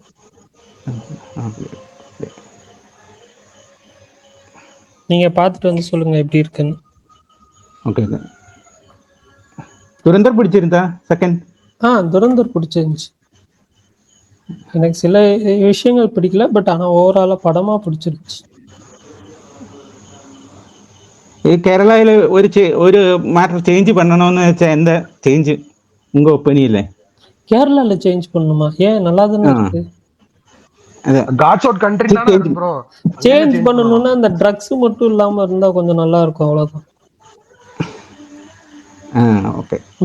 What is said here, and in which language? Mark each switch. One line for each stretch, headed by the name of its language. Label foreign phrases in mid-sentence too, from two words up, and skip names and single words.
Tamil: நீங்க பார்த்துட்டு வந்து சொல்லுங்க எப்படி இருக்குன்னு. ஓகே. துரந்தர் பிடிச்சிருந்தா செகண்ட்? துரந்தர் பிடிச்சிருந்துச்சு. எனக்கு சில விஷயங்கள் பிடிக்கல, பட் ஆனா ஓவராலா படமா பிடிச்சிருந்துச்சு.
Malayalam: കേരളയിൽ ഒരു
English: matter change
Malayalam: பண்ணணும்னு വെച്ചാ എന്താ
Tamil: சேஞ்ச் உங்க ஒப்பீனியன்ல? கேரளால சேஞ்ச் பண்ணுமா? ஏன் நல்லா தானே இருக்கு.
English: God's out country
Tamil: தான ப்ரோ. சேஞ்ச் பண்ணனும்னா அந்த ட்ரக்ஸ் மட்டும் இல்லாம இருந்தா கொஞ்சம் நல்லா இருக்கும், அவ்வளவுதான். ஓகே.